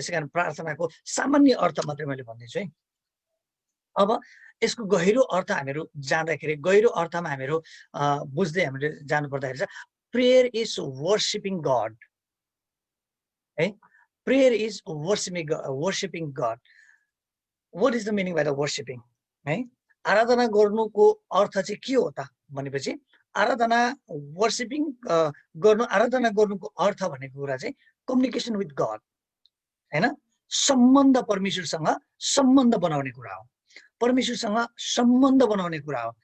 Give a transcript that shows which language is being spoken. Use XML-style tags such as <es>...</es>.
<ne>यसै कारण प्रार्थनाको सामान्य अर्थ मात्रै मैले भन्दैछु है। अब यसको गहिरो अर्थ हामीहरू जाँदाखेरि, गहिरो अर्थमा हामीहरू बुझ्दै हामीले जानु पर्दाखेरि चाहिँ</ne> <en>prayer is worshipping God</en> <ne>है।</ne> <en>Prayer is worshipping God. What is the meaning by the worshipping है।</en> <ne>आराधना गर्नुको अर्थ चाहिँ के हो त भनेपछि, आराधना वर्सिपिङ गर्नु, आराधना गर्नुको अर्थ भनेको कुरा चाहिँ</ne> <en>communication with God</en> <ne>होइन, सम्बन्ध, परमेश्वरसँग सम्बन्ध बनाउने कुरा हो, परमेश्वरसँग सम्बन्ध बनाउने कुरा हो।</ne>